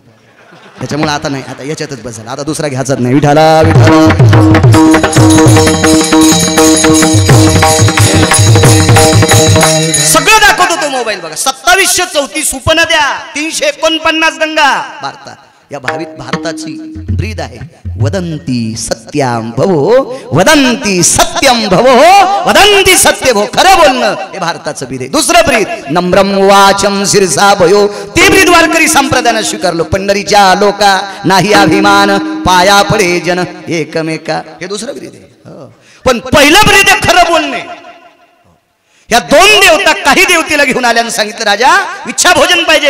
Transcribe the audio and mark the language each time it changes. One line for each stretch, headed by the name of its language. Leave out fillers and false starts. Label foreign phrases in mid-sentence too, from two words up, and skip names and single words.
Marathi: त्याच्यामुळे आता नाही, आता याच्यातच बस झाला. आता दुसरा घ्यायचाच नाही. विठाला विठाला सगळं दाखवतो तो मोबाईल बघा. 2734 उपनद्या 349 गंगा भारतात. या भारताची ब्रीद आहे.
Sanskrit: वदंती सत्यम भवो वदंती सत्यम भवो वदंती सत्य भो.
Marathi: खरं बोलणं हे भारताचं ब्रीद आहे. दुसरं ब्रीद
Sanskrit: नम्रम वाचम शिरसा भयो.
Marathi: ते ब्रीद वारकरी संप्रदायानं स्वीकारलं. पंढरीच्या लोका नाही अभिमान पाया पडे जन एकमेका. हे दुसरं ब्रीद आहे. पण पहिलं ब्रीद आहे खरं बोलणे. या 2 देवता काही देवतेला घेऊन आल्यानं सांगितलं राजा इच्छा भोजन पाहिजे.